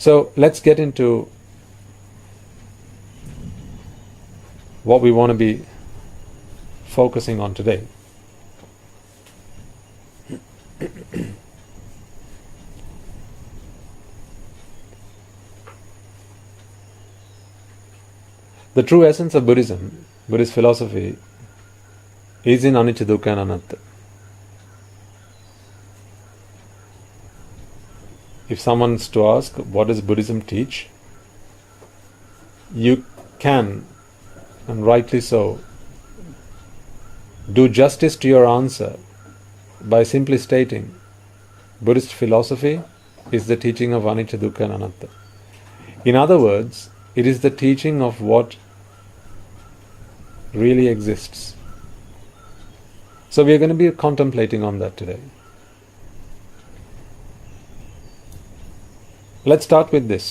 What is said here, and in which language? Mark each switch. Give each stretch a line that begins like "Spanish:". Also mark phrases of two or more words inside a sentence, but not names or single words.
English: So let's get into what we want to be focusing on today. The true essence of Buddhism, Buddhist philosophy, is in anicca, dukkha and anatta. If someone's to ask, what does Buddhism teach? You can, and rightly so, do justice to your answer by simply stating Buddhist philosophy is the teaching of anicca, dukkha and anatta. In other words, it is the teaching of what really exists. So we are going to be contemplating on that today. Let's start with this.